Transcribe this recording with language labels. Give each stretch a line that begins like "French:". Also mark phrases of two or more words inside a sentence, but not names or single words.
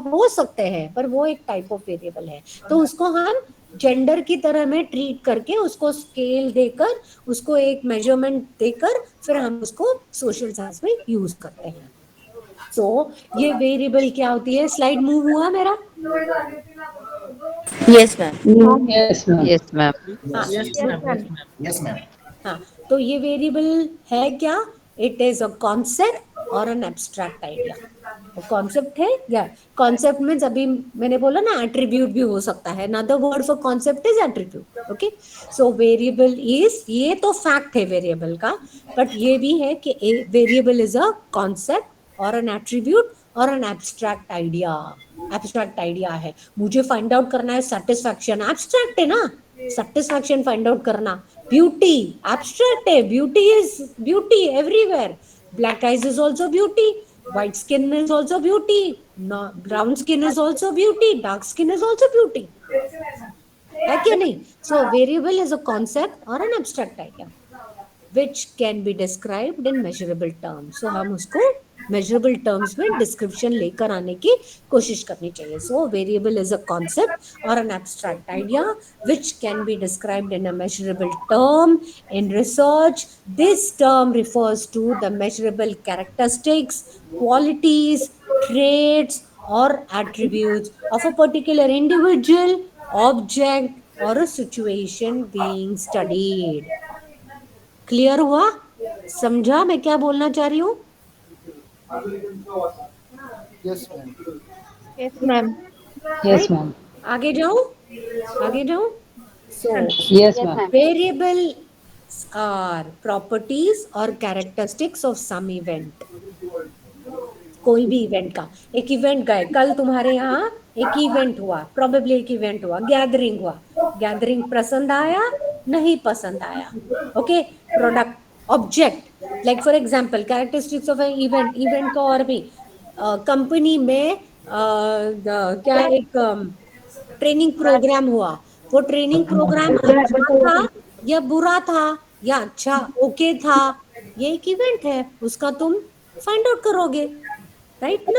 Hindi: हो सकते हैं, पर वो एक
English: type of variable
Hindi: है. तो उसको हम जेंडर की तरह में ट्रीट करके उसको स्केल देकर उसको एक मेजरमेंट देकर फिर हम उसको
English: social science
Hindi: में यूज करते हैं. सो ये वेरिएबल क्या होती है? स्लाइड मूव हुआ मेरा?
English: Yes, ma'am. Yes, ma'am. Yes, ma'am. Yes, ma'am.
Hindi: हाँ, तो ये वेरिएबल है क्या?
English: it is a concept or an abstract idea.
Hindi: कॉन्सेप्ट है या कॉन्सेप्ट में अभी मैंने बोला ना एट्रीब्यूट भी हो सकता है.
English: another word for concept is attribute. okay, so variable is,
Hindi: ये तो फैक्ट है वेरिएबल का, बट ये भी है कि
English: variable is a concept or an attribute or an abstract idea. abstract idea
Hindi: है, मुझे
English: find out
Hindi: करना है सेटिस्फैक्शन, एब्स्ट्रैक्ट है ना, सेटिस्फैक्शन
English: find out
Hindi: करना.
English: beauty abstract है, beauty is beauty everywhere. black eyes is also beauty, white skin is also beauty, no, brown skin is also beauty, dark skin is also beauty.
Hindi: है क्या नहीं?
English: So variable is a concept or an abstract idea which can be described in measurable terms.
Hindi: So हम उसको
English: measurable terms
Hindi: में डिस्क्रिप्शन लेकर आने की कोशिश करनी चाहिए.
English: so variable is a concept or an abstract idea which can be described in a measurable term. In research, this term refers to the measurable characteristics, qualities, traits, or attributes of a particular individual, object, or a situation being studied.
Hindi: क्लियर हुआ? समझा मैं क्या बोलना चाह रही हूँ?
English: Yes, ma'am. Yes, ma'am. Yes, ma'am.
Hindi: आगे जाऊं? आगे जाऊं?
English: So, Yes, ma'am. variables are properties or characteristics of some event.
Hindi: कोई भी इवेंट का, एक इवेंट गए कल तुम्हारे यहाँ, एक इवेंट हुआ, प्रोबेबली एक इवेंट हुआ, गैदरिंग हुआ, गैदरिंग पसंद आया नहीं पसंद आया, ओके.
English: product, object, like for example characteristics of event,
Hindi: इवेंट का और भी कंपनी में क्या एक
English: training program
Hindi: हुआ, वो
English: training program
Hindi: अच्छा था या बुरा था या अच्छा ओके था, ये एक इवेंट है, उसका तुम
English: find out
Hindi: करोगे, राइट ना.